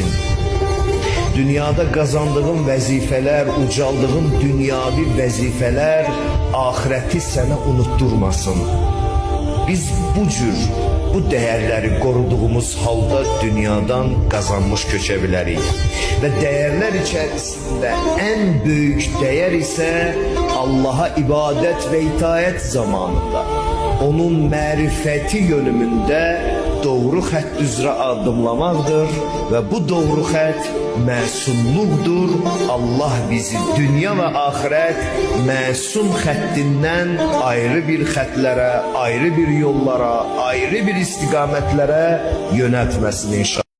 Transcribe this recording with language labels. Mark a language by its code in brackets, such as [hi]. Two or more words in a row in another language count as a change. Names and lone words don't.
[az] Dünyada kazandığın vəzifələr, ucaldığın dünyavi vəzifələr ahireti sənə unutturmasın. [tr] Biz bu değerleri koruduğumuz halda dünyadan kazanmış [az] köçə bilərik. [tr] Ve değerler içerisinde en büyük değer ise Allah'a ibadet ve itaat zamanında, [az] onun mərifəti yönümünde doğru xətt üzrə addımlamaqdır və bu doğru xətt məsumluqdur. Allah bizi dünya və axirət məsum xəttindən ayrı bir xətlərə, ayrı bir yollara, ayrı bir istiqamətlərə yönəltməsin inşallah.